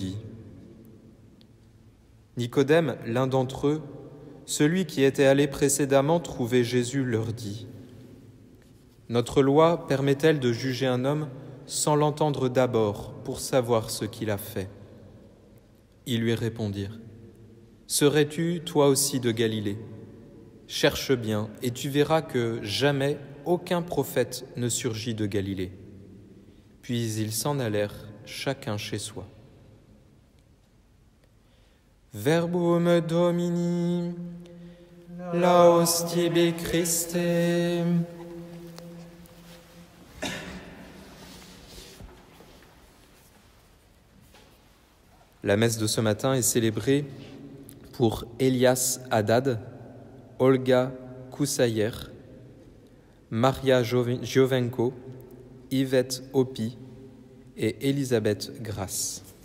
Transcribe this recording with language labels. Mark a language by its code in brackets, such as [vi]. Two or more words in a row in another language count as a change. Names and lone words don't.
[fr] » Nicodème, l'un d'entre eux, celui qui était allé précédemment trouver Jésus, leur dit « Notre loi permet-elle de juger un homme sans l'entendre d'abord pour savoir ce qu'il a fait ?» Ils lui répondirent « Serais-tu toi aussi de Galilée ? Cherche bien et tu verras que jamais aucun prophète ne surgit de Galilée. » Puis ils s'en allèrent, chacun chez soi. [la] Verbum Domini, laus tibi Christe. [fr] La messe de ce matin est célébrée pour Elias Haddad, Olga Koussayer, Maria Giovenco, Yvette Hopi et Elisabeth Grasse.